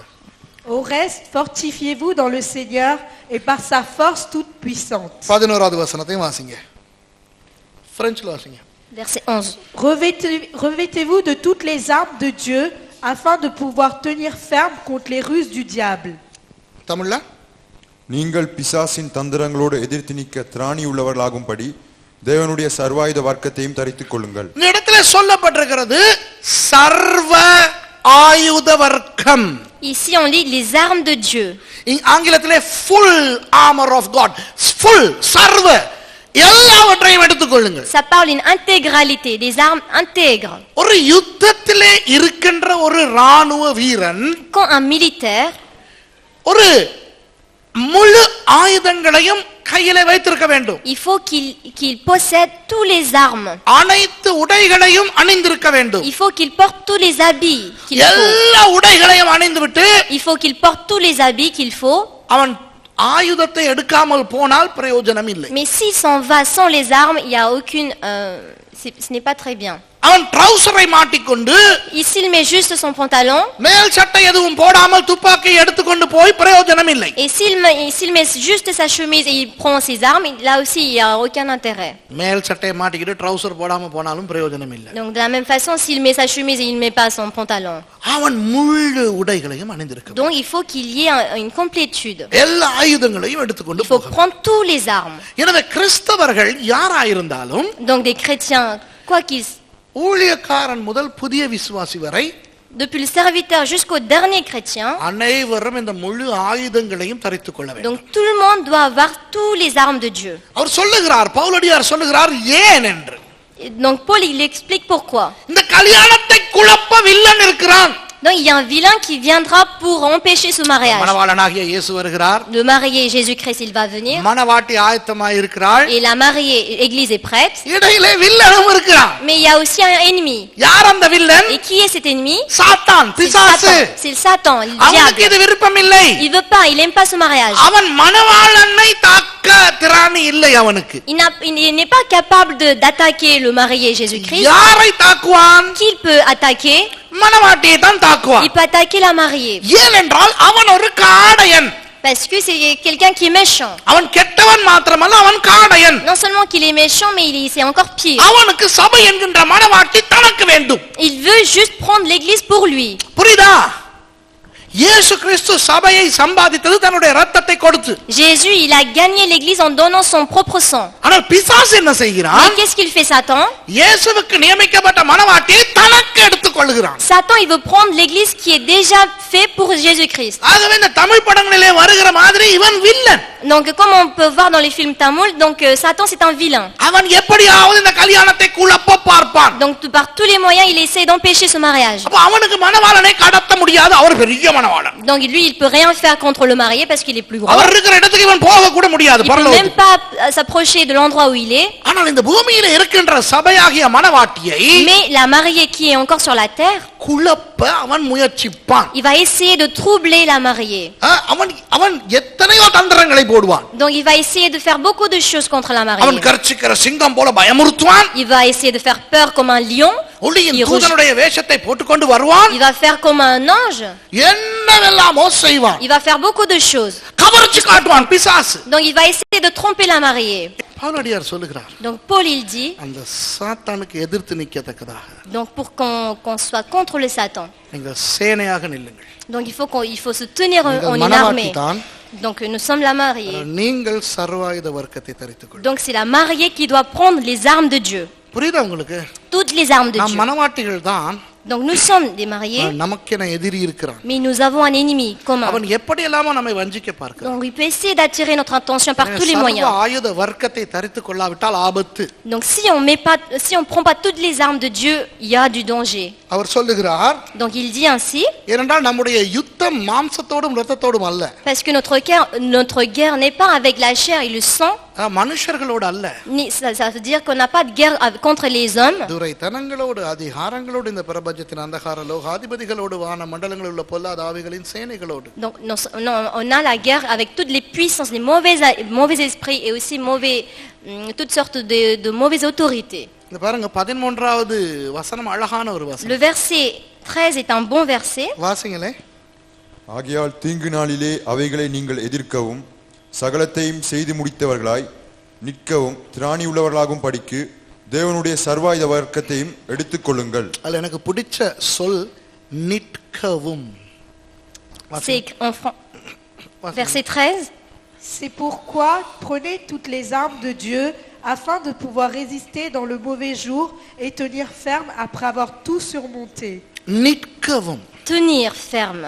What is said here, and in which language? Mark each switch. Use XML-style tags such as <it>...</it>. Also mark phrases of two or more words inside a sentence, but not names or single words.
<fr>Au reste, fortifiez-vous dans le Seigneur et par sa force toute puissante.</fr> <ta>11வது வசனத்தையும் வாசிங்க. பிரெஞ்சில வாசிங்க.</ta> <fr>Verset 11. Revêtez-vous de toutes les armes de Dieu afin de pouvoir tenir ferme contre les ruses du diable.</fr> <ta>தமிழ்ல நீங்கள் பிசாசின் தந்திரங்களோடு எதிர்த்து நிற்க திராணி உள்ளவர்களாகும்படி தேவனுடைய சர்வாயுத வர்க்கத்தையும் தரித்துக் கொள்ளுங்கள். இந்த இடத்துல சொல்லப்பட்டிருக்கிறது சர்வ ஆயுத வர்க்கம்.</ta> <fr>Ici on lit les armes de Dieu.</fr> <ta>ஆங்கிலத்திலே</ta> <en>full armor of God.</en> <ta>full சர்வ எல்லாவற்றையும் எடுத்துக் கொள்ளுங்கள்.</ta> <fr>Ça parle une intégralité, des armes intègres.</fr> <ta>ஒரு யுத்தத்திலே இருக்கின்ற ஒரு ராணுவ வீரன்</ta> <fr>Quand un militaire</fr> <ta>ஒரு முழு ஆயுதங்களையும் கையிலே வைத்திருக்க வேண்டும்.</ta> <fr>il faut qu'il possède tous les armes.</fr> <ta>அனைத்து உடைகளையும் அணிந்திருக்க வேண்டும்.</ta> <fr>Il faut qu'il porte tous les habits qu'il faut.</fr> <ta>எல்லா உடைகளையும் அணிந்துவிட்டு</ta> <fr>Il faut qu'il porte tous les habits qu'il faut.</fr> <ta>அவன் ஆயுதத்தை எடுக்காமல் போனால் பிரயோஜனம் இல்லை.</ta> <fr>Mais s'il s'en va sans les armes, il y a aucune ce n'est pas très bien.</fr> <ta>அவன் ட்ரவுசரை மாட்டிக்கொண்டு</ta> <fr>Ici, il met juste son pantalon.</fr> <ta>மேல் சட்டை எதுவும் போடாமல் துப்பாக்கியை எடுத்துக்கொண்டு போய் பிரயோஜனம் இல்லை.</ta> <fr>Et s'il met juste sa chemise et il prend ses armes, là aussi, il n'y a aucun intérêt.</fr> <ta>மேல் சட்டையை மாட்டிக்கிட்டு ட்ரவுசர் போடாம போனாலும் பிரயோஜனம் இல்லை.</ta> <fr>Donc, de la même façon, s'il met sa chemise et il ne met pas son pantalon.</fr> <ta>அவன் முழு உடைகளையும் அணிந்திருக்க</ta> <fr>Donc, il faut qu'il y ait une complétude.</fr> <ta>எல்லா ஆயுதங்களையும் எடுத்துக்கொண்டு</ta> <fr>Il faut</fr> <ta>போக.</ta> <fr>prendre tous les armes.</fr> <ta>எனவே கிறிஸ்தவர்கள் யாராயிருந்தாலும்</ta> <fr>Donc, des chrétiens, quoi qu'ils</fr> <ta>ஊழியக்காரன் முதல் புதிய விசுவாசி வரை</ta> <fr>depuis le serviteur jusqu'au dernier chrétien,</fr> <ta>அனைவரும் இந்த முழு ஆயுதங்களையும் தரித்துக் கொள்ள வேண்டும்.</ta> <fr>donc tout le monde doit avoir tous les armes de Dieu.</fr> <ta>அவர் சொல்லுகிறார், பவுலடியார் சொல்லுகிறார் ஏன் என்று.</ta> <fr>Et donc Paul, il explique pourquoi.</fr> <ta>இந்த கல்யாணத்தை குழப்ப வில்லன் இருக்கிறான்.</ta> <fr>Donc il y a un vilain qui viendra pour empêcher ce mariage.</fr> <ta>மணவாளனாகிய இயேசு வருகிறார்.</ta> <fr>Le marié Jésus-Christ, il va venir.</fr> <ta>மணவாட்டி ஆயத்தமாய் இருக்கிறாள்.</ta> <fr>Et la mariée, l'église est prête.</fr> <ta>இடையிலே வில்லனும் இருக்கிறான்.</ta> <fr>Mais il y a aussi un ennemi.</fr> <ta>யார் அந்த வில்லன்?</ta> <fr>Et qui est cet ennemi?</fr> <ta>சாத்தான்,</ta> <fr>C'est le</fr> <ta>பிசாசு.</ta> <fr>Satan. C'est le Satan, le</fr> <ta>அவனுக்கு</ta> <fr>diable.</fr> <ta>இது விருப்பம் இல்லை.</ta> <fr>Il veut pas, il aime pas ce mariage.</fr> <ta>அவன் மணவாளனை தாக்க திராணி இல்லை அவனுக்கு.</ta> <fr>Il n'est pas capable d'attaquer le marié Jésus-Christ.</fr> <ta>யாரை தாக்குவான்?</ta> <fr>Qui il peut attaquer?</fr> <ta>மணவாட்டியை தான் தாக்குவான்.</ta> <fr>Il peut attaquer la mariée.</fr> <ta>ஏனென்றால் அவன் ஒரு காடையன்.</ta> <fr>Parce que c'est quelqu'un qui est méchant.</fr> <ta>அவன் கெட்டவன் மாத்திரமல்ல, அவன் காடையன்.</ta> <fr>Non seulement qu'il est méchant, mais c'est encore pire.</fr> <ta>அவனுக்கு சபை என்கின்ற மணவாட்டி தனக்கு வேண்டும்.</ta> <fr>Il veut juste prendre l'église pour lui.</fr> <ta>புரியுதா? இயேசு கிறிஸ்து சபையை சம்பாதித்தது தன்னுடைய இரத்தத்தை கொடுத்து.</ta> <fr>Jésus, il a gagné l'église en donnant son propre sang.</fr> <ta>ஆனால் பிசாசு என்ன</ta> <fr>Mais</fr> <ta>செய்கிறான்?</ta> <fr>qu'est-ce qu'il fait Satan?</fr> <ta>இயேசுவுக்கு நியமிக்கப்பட்ட மணவாட்டியை தனக்கு எடுத்துக் கொள்கிறான்.</ta> <fr>Satan, il veut prendre l'église qui est déjà faite pour Jésus-Christ.</fr> <ta>ஆகவே இந்த தமிழ் படங்களிலே வருகிற மாதிரி இவன் வில்லன்.</ta> <fr>Donc comme on peut voir dans les films tamouls, donc Satan c'est un vilain.</fr> <ta>அவன் எப்படியாவது இந்த கல்யாணத்தை குழப்ப பார்ப்பான்.</ta> <fr>Donc par tous les moyens, il essaie d'empêcher ce mariage.</fr> <ta>அப்ப அவனுக்கு மணவாளனை கடத்த முடியாது, அவர் பெரிய மணவாளன்.</ta> <fr>Donc lui, il peut rien faire contre le marié parce qu'il est plus grand.</fr> <ta>அவர் இருக்கிற இடத்துக்கு இவன் போக கூட முடியாது</ta> <fr>Il peut même</fr> <ta>பரலோகத்துக்கு.</ta> <fr>pas s'approcher de l'endroit où il est.</fr> <ta>ஆனால் இந்த பூமியில இருக்கின்ற சபையாகிய மணவாட்டியை</ta> <fr>Mais la mariée qui est encore sur la terre,</fr> <ta>குழப்ப அவன் முயற்சிப்பான்.</ta> <fr>il va essayer de troubler la mariée.</fr> <ta>அவன் எத்தனையோ தந்திரங்களை போடுவான்.</ta> <fr>Donc il va essayer de faire beaucoup de choses contre la</fr> <ta>அவன்</ta> <fr>mariée.</fr> <ta>கர்ச்சிக்கிற சிங்கம் போல பயமுறுத்துவான்.</ta> <fr>Il va essayer de faire peur comme un lion.</fr> <ta>ஒளியின் தூதனுடைய வேஷத்தை போட்டுக்கொண்டு வருவான்.</ta> <fr>Il va faire comme un ange.</fr> <ta>என்னவெல்லாமோ செய்வான்.</ta> <fr>Il va faire beaucoup de choses.</fr> <ta>கவர்ச்சி காட்டுவான் பிசாசு.</ta> <fr>Donc il va essayer de tromper la mariée.</fr> <ta>பவுலடியார் சொல்லுகிறார்,</ta> <fr>Donc Paul il dit,</fr> <ta>அந்த சாத்தானுக்கு எதிர்த்து நிற்கத்தக்கதாக</ta> <fr>donc pour qu'on soit contre le Satan,</fr> <ta>நீங்கள் சேனையாக நில்லுங்கள்.</ta> <fr>donc il faut se tenir en</fr> <ta>நீங்கள்</ta> <fr>une</fr> <ta>மணவாட்டி</ta> <fr>armée.</fr> <ta>தான்,</ta> <fr>Donc nous sommes la mariée.</fr> <ta>நீங்கள் சர்வாயுத வர்க்கத்தை தரித்துக் கொள்ளுங்கள்.</ta> <fr>Donc c'est la mariée qui doit prendre les armes de Dieu.</fr> <ta>புரியுதா உங்களுக்கு?</ta> <fr>Toutes les armes de</fr> <ta>நாம்</ta> <fr>Dieu.</fr> <ta>மணவாட்டிகள் தான்,</ta> <fr>Donc nous sommes des mariés,</fr> <ta>நமக்கென எதிரி இருக்கிறான்.</ta> <fr>mais nous avons un ennemi commun.</fr> <ta>அவன் எப்படி எல்லாமோ நம்மை வஞ்சிக்க பார்க்கிறான்.</ta> <fr>Donc il peut essayer d'attirer notre attention par tous les</fr> <ta>சர்வ</ta> <fr>moyens.</fr> <ta>ஆயுத வர்க்கத்தை தரித்துக் கொள்ளாவிட்டால் ஆபத்து.</ta> <fr>Donc si on prend pas toutes les armes de Dieu, il y a du danger.</fr> <ta>அவர் சொல்லுகிறார்,</ta> <fr>Donc il dit ainsi,</fr> <ta>ஏனென்றால் நம்முடைய யுத்தம் மாம்சத்தோடும் இரத்தத்தோடும் அல்ல,</ta> <fr>parce que notre guerre n'est pas avec la chair et le sang,</fr> <ta>மனுஷர்களோடு அல்ல,</ta> <fr>ça veut dire qu'on n'a pas de guerre contre les hommes,</fr> <ta>துரைத்தனங்களோடு அதிகாரங்களோடு இந்த பிரபஞ்சத்தின் அந்தகார லோகாதிபதிகளோடு வான மண்டலங்களில் உள்ள பொல்லாத ஆவிகளின் சேனைகளோடு.</ta> <fr>donc non, on a la guerre avec toutes les puissances, les mauvais esprits et aussi toutes sortes de mauvaises autorités.</fr> <ta>இந்த பாருங்க 13வது வசனம் அழகான ஒரு வசனம்.</ta> <fr>Le verset 13 est un bon verset.</fr> <ta>வாசிங்களே. ஆகையால் தீங்கு நாளிலே அவைகளை நீங்கள் எதிர்க்கவும் சகலத்தையும் செய்து முடித்தவர்களாய் நிற்கவும் திராணி உள்ளவர்களாகும் படிக்கு தேவனுடைய சர்வாயுத வர்க்கத்தையும் எடுத்துக்கொள்ளுங்கள். அதுல எனக்கு பிடிச்ச சொல் நிற்கவும்.</ta> <fr>C'est verset 13. C'est pourquoi prenez toutes les armes de Dieu afin de pouvoir résister dans le mauvais jour et tenir ferme après avoir tout surmonté.</fr> <ta>நிற்கவும்.</ta> <fr>Tenir ferme.</fr>